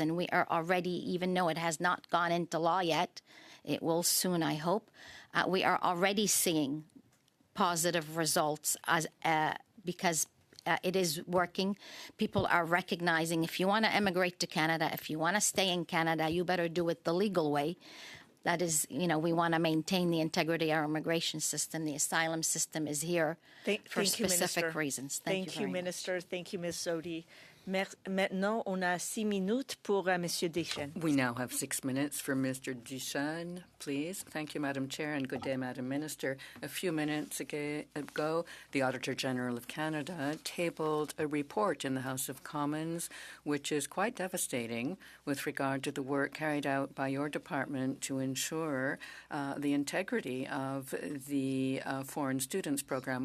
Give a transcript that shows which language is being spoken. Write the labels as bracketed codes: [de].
[en] And we are already, even though it has not gone into law yet, it will soon, I hope, we are already seeing positive results because it is working. People are recognizing if you want to emigrate to Canada, if you want to stay in Canada, you better do it the legal way. That is, we want to maintain the integrity of our immigration system. The asylum system is here for specific reasons. Thank you, Minister. Thank you, Ms. Sodi. [fr] Maintenant, on a 6 minutes pour Monsieur Deschênes. [en] We now have 6 minutes for Mr. Deschênes, please. Thank you, Madam Chair, and good day, Madam Minister. A few minutes ago, the Auditor General of Canada tabled a report in the House of Commons, which is quite devastating with regard to the work carried out by your department to ensure the integrity of the foreign students program.